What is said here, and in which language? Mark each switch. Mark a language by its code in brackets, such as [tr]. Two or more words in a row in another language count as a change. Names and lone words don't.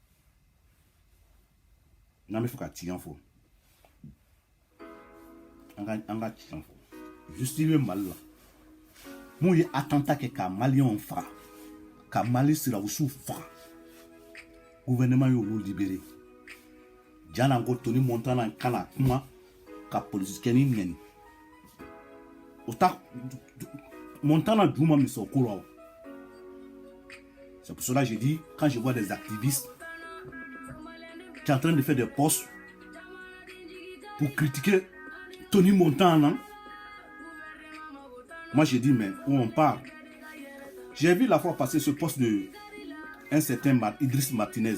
[bm] n'an bɛ fɛ ka tiɲɛ fɔ an ka tiɲɛ fɔ justice bɛ Mali la mun ye attentat kɛ ka maliyɛnw faga ka Mali sirabisiw faga gouvernement y'olu libérer jana ko Tony Montana kana kuma ka polisikɛni nɛni o ta Montana duma mi so kolo. [fr] C'est pour cela que je dis, quand je vois des activistes qui sont en train de faire des posts pour critiquer Tony Montana, moi je dis, mais où on parle? J'ai vu la fois passer ce poste de un certain Idriss Martinez.